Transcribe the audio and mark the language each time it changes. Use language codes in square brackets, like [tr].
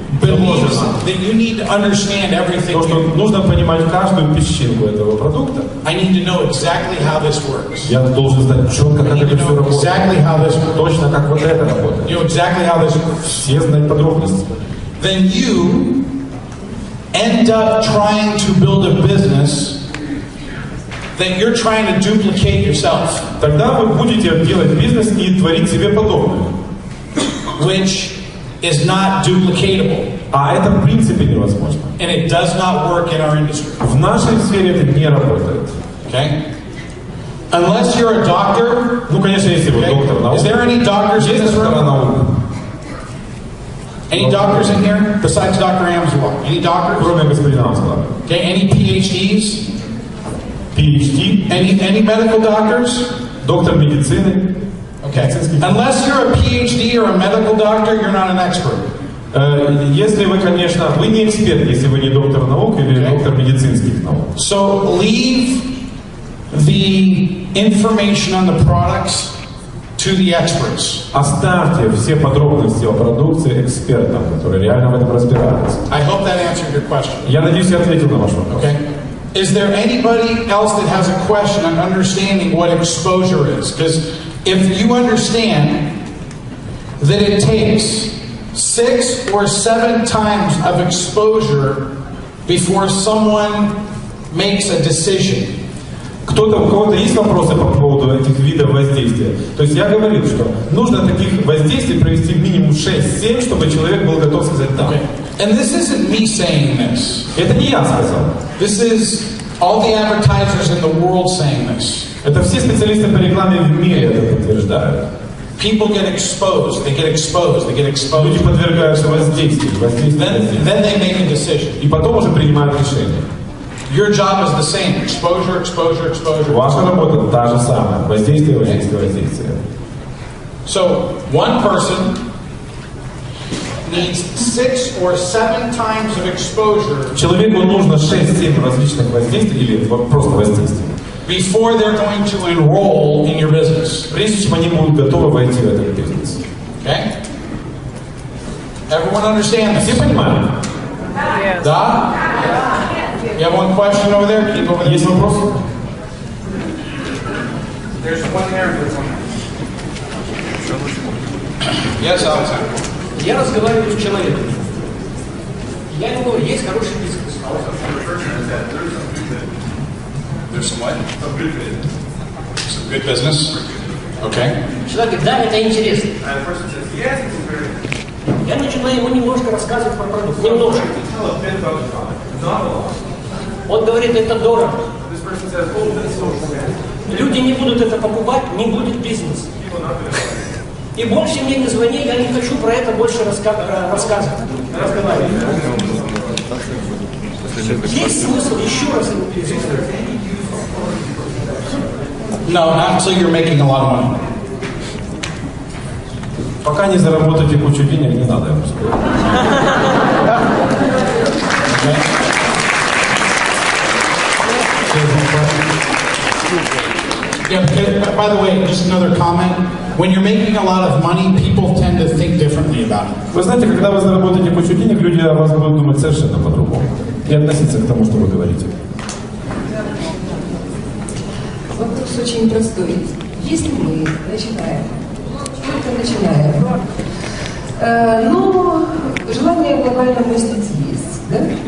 [en] believes that you need to understand everything, [ru] то, что нужно понимать каждую песчинку этого продукта, [en] I need to know exactly how this works. [ru] Я должен знать четко, как это все работает. [en] Exactly how this works. [ru] Точно, как вот это работает. [en] You know exactly how this works. [ru] Все знают подробности. [en] Then you end up trying to build a business that you're trying to duplicate yourself. [ru] Тогда вы будете делать бизнес и творить себе подобное. [en] Which is not duplicatable. [ru] А это в принципе невозможно. [en] And it does not work in our industry. [ru] В нашей сфере это не работает. [en] Okay? Unless you're a doctor. [ru] Ну, конечно, если вы доктор наук. [en] Is there any doctors in this room? Any doctors in here besides Dr. Amswell? Any doctors? [ru] Кроме господина Амсвелла. [en] Okay, any PhDs? PhD? Any medical doctors? [ru] Доктор медицины. [en] Okay. Unless you're a PhD or a medical doctor, you're not an expert. [ru] Если вы, конечно, вы не эксперт, если вы не доктор наук или доктор медицинских наук. [en] So leave the information on the products to the experts. [ru] Оставьте все подробности о продукции экспертам, которые реально в этом разбираются. [en] I hope that answered your question. [ru] Я надеюсь, я ответил на ваш вопрос. [en] Okay. Is there anybody else that has a question on understanding what exposure is? Because if you understand that it takes 6 or 7 times of exposure before someone makes a decision. [ru] У кого-то есть вопросы по поводу этих видов воздействия? То есть я говорил, что нужно таких воздействий провести минимум 6-7, чтобы человек был готов сказать «да». [en] Okay. And this isn't me saying this. [ru] Это не я сказал. [en] This is all the advertisers in the world saying this. [ru] Это все специалисты по рекламе в мире это подтверждают. [en] People get exposed, they get exposed, they get exposed. [ru] Люди подвергаются воздействию. [en] Then they make a decision. [ru] И потом уже принимают решение. [en] Your job is the same. Exposure, exposure, exposure. [ru] Ваша работа та же самая. Воздействие, воздействие, воздействие. [en] So, one person needs 6 or 7 times of exposure. [ru] Человеку нужно 6-7 различных воздействий или просто воздействий. [en] Before they're going to enroll in your business. [ru] Прежде чем они будут готовы войти в этот бизнес. [en] Okay? Everyone understand this? [ru] Все понимают? [en] Yes. [ru] Да? [en] You have one question over there? Keep over there. [ru] Есть вопрос? [en] There's one there. Yes, Alexander. [ru] Я разговариваю с человеком. Я ему говорю, есть хороший бизнес. [en] There's some what? Some good business. Okay. [ru] Человек говорит, да, это интересно. Я начинаю ему немножко рассказывать про продукт. Немножко. Он говорит, это дорого. Люди не будут это покупать, не будет бизнеса. И больше мне не звони, я не хочу про это больше рассказывать. Разговаривать. Есть смысл еще раз ему перечислить? [en] No, not until you're making a lot of money. [ru] Пока не заработаете кучу денег, не надо ему сказать. [en] Yeah, by the way, just another comment. When you're making a lot of money, people tend to think differently about it. [ru] Вы знаете, когда вы заработаете кучу денег, люди о вас будут думать совершенно по-другому. И относиться к тому, что вы говорите. Вопрос очень простой. Если мы начинаем, только начинаем, но желание глобально мыслить есть, да?